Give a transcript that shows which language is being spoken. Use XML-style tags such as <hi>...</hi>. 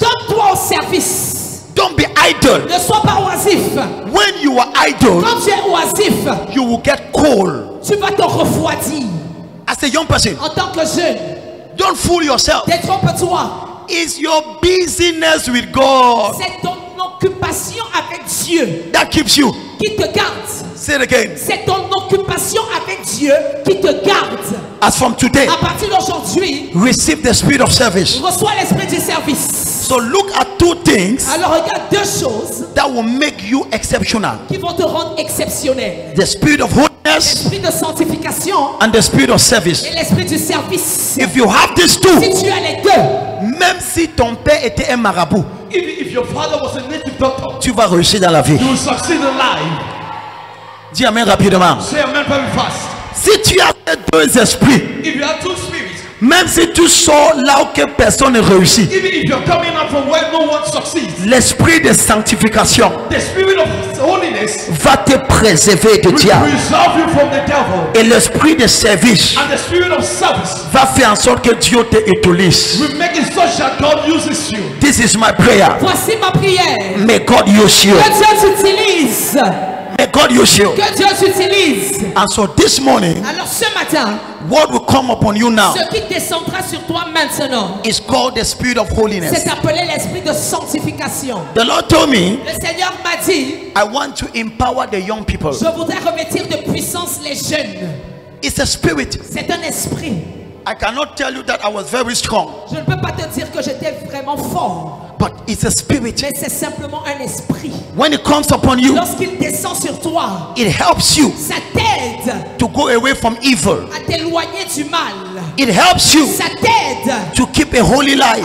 <fr>donne-toi au service.</fr> <en>Don't be idle.</en> <fr>Ne sois pas oisif.</fr> <en>When you are idle,</en> <fr>Quand tu es oisif,</fr> <en>you will get cold.</en> <fr>tu vas te refroidir.</fr> <en>As a young person,</en> <fr>En tant que jeune,</fr> <en>don't fool yourself.</en> <fr>détrompe-toi.</fr> <en>It's your busyness with God</en> <fr>C'est ton occupation avec Dieu</fr> <en>that keeps you.</en> <fr>qui te garde.</fr> <en>Say it again.</en> <fr>C'est ton occupation avec Dieu qui te garde.</fr> <en>As from today,</en> <fr>À partir d'aujourd'hui,</fr> <en>receive the spirit of service.</en> <fr>reçois l'esprit du service.</fr> <en>So look at two things</en> <fr>Alors regarde deux choses</fr> <en>that will make you exceptional.</en> <fr>qui vont te rendre exceptionnel.</fr> <en>The spirit of holiness</en> <fr>L'esprit de sanctification</fr> <en>and the spirit of service.</en> <fr>et l'esprit du service.</fr> <en>If you have these</en> <fr>Si</fr> <en>two,</en> <fr>tu as les deux, même si ton père était un marabout,</fr> <en>Even if your father was a native doctor,</en> <fr>tu vas réussir dans la vie.</fr> <en>you will succeed in life.</en> <fr>Dis amen rapidement.</fr> <en>Say amen very fast.</en> <fr>Si tu as ces deux esprits,</fr> <en>If you have two spirits,</en> <fr>même si tu sors là où que personne ne réussit,</fr> <en>even if you're coming out from where no one succeeds,</en> <fr>l'esprit de sanctification</fr> <en>the spirit of holiness</en> <fr>va te préserver de</fr> <en>will</en> <fr>diable.</fr> <en>preserve you from the devil.</en> <fr>Et l'esprit de service</fr> <en>And the spirit of service</en> <fr>va faire en sorte que Dieu te utilise.</fr> <en>will make it such that God uses you. This is my prayer.</en> <fr>voici ma prière.</fr> <en>May God use you.</en> <fr>Que Dieu t'utilise.</fr> <en>May God use you.</en> <fr>Que Dieu t'utilise.</fr> <en>And so this morning,</en> <fr>Alors ce matin,</fr> <en>what will come upon you now</en> <fr>ce qui descendra sur toi maintenant,</fr> <en>is called the spirit of holiness.</en> <fr>c'est appelé l'esprit de sanctification.</fr> <en>The Lord told me,</en> <fr>Le Seigneur m'a dit,</fr> <en>I want to empower the young people.</en> <fr>je voudrais revêtir de puissance les jeunes.</fr> <en>It's a spirit.</en> <fr>C'est un esprit.</fr> <en>I cannot tell you that I was very strong,</en> <fr>Je ne peux pas te dire que j'étais vraiment fort,</fr> <en>but it's a spirit.</en> <fr>mais c'est simplement un esprit.</fr> <en>When it comes upon you,</en> <fr>Lorsqu'il descend sur toi,</fr> <en>it helps you</en> <fr>ça t'aide</fr> <en>to go away from evil.</en> <fr>à t'éloigner du mal.</fr> <en>It helps you</en> <fr>Ça t'aide</fr> <en>to keep a holy life.</en>